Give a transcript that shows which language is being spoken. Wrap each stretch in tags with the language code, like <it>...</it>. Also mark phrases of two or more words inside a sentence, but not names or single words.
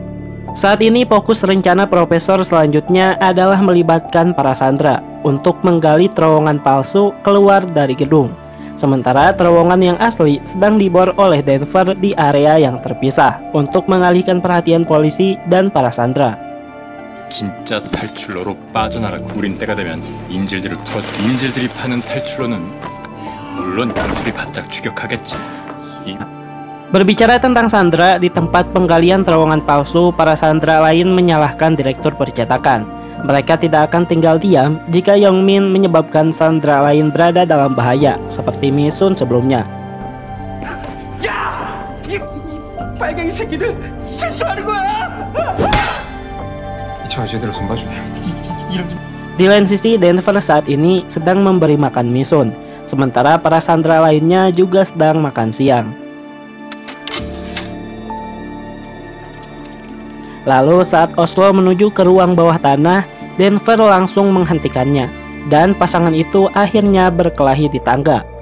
<id>Saat ini fokus rencana profesor selanjutnya adalah melibatkan para sandera untuk menggali terowongan palsu keluar dari gedung. Sementara terowongan yang asli sedang dibor oleh Denver di area yang terpisah untuk mengalihkan perhatian polisi dan para sandera.</id> <ko>진짜 탈출로로 빠져나라 구린 때가 되면 인질들이 파는 탈출로는 물론 경찰이 바짝 추격하겠지.</ko> <id>Berbicara tentang sandera, di tempat penggalian terowongan palsu, para sandera lain menyalahkan direktur percetakan. Mereka tidak akan tinggal diam jika Yongmin menyebabkan sandera lain berada dalam bahaya, seperti Misun sebelumnya.</id> <ko>야! 이 빨갱이 새끼들 실수하는 거야! 저 제대로 좀 봐주게.</ko> <id>Di lain sisi, Denver saat ini sedang memberi makan Misun, sementara para sandera lainnya juga sedang makan siang. Lalu saat Oslo menuju ke ruang bawah tanah, Denver langsung menghentikannya, dan pasangan itu akhirnya berkelahi di tangga.</id>